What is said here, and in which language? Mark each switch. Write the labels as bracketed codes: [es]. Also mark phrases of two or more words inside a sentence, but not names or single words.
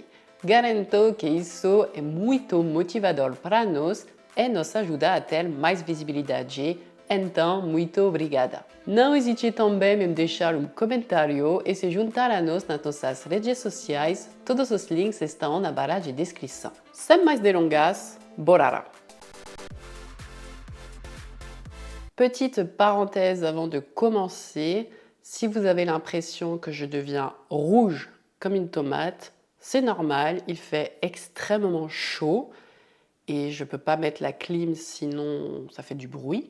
[pt] Garanto que isso é muito motivador para nós e nos ajuda a ter mais visibilidade. Então, muito obrigada. Não hesite também em deixar comentário e se juntar a nós nas nossas redes sociais. Todos os links estão na barra de descrição. Sem mais delongas, bora lá! [fr] Petite parenthèse avant de commencer, si vous avez l'impression que je deviens rouge comme une tomate, c'est normal, il fait extrêmement chaud et je ne peux pas mettre la clim sinon ça fait du bruit.